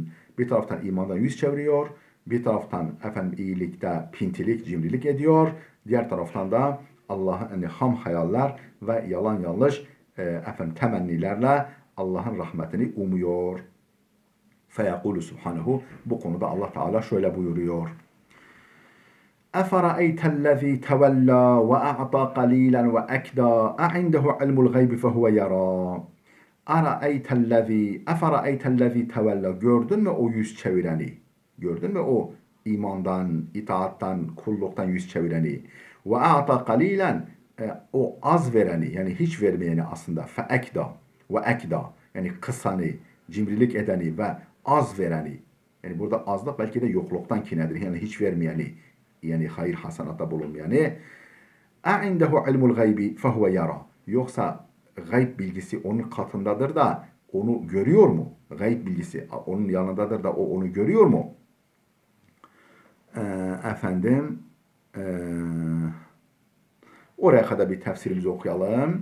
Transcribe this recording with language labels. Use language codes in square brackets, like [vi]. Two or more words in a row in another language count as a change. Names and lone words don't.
[tr] Bir taraftan imandan yüz çeviriyor, bir taraftan iyilikte pintilik, cimrilik ediyor. Diğer taraftan da Allah'ın ham hayaller ve yalan yanlış temennilerle Allah'ın rahmetini umuyor. [ar] فيقول سبحانه. [tr] Bu konuda Allah Teala şöyle buyuruyor. [ar] اَفَرَأَيْتَ الَّذ۪ي تَوَلَّى وَاَعْطَى قَلِيلًا وَاَكْدَى اَعِنْدَهُ عِلْمُ الْغَيْبِ فَهُوَ يَرَى اَفَرَأَيْتَ الَّذ۪ي تَوَلَّى [tr] Gördün mü o yüz çevireni? Gördün mü o imandan, itaattan, kulluktan yüz çevireni? [ar] وَاَعْطَى قَلِيلًا [tr] O az vereni, yani hiç vermeyeni aslında. [ar] فَاَكْدَى وَاَكْدَى [tr] Yani kısanı, cimrilik edeni ve az vereni. Yani burada azlık belki de yokluktan kinedir. Yani hiç vermeyeni. Yani hayır hasanatta bulunmayanı. [ar] اَعِنْدَهُ عِلْمُ الْغَيْبِ فَهُوَ يَرَى [tr] Yoksa gayb bilgisi onun katındadır da onu görüyor mu? Gayb bilgisi onun yanındadır da o onu görüyor mu? Oraya kadar bir tefsirimizi okuyalım.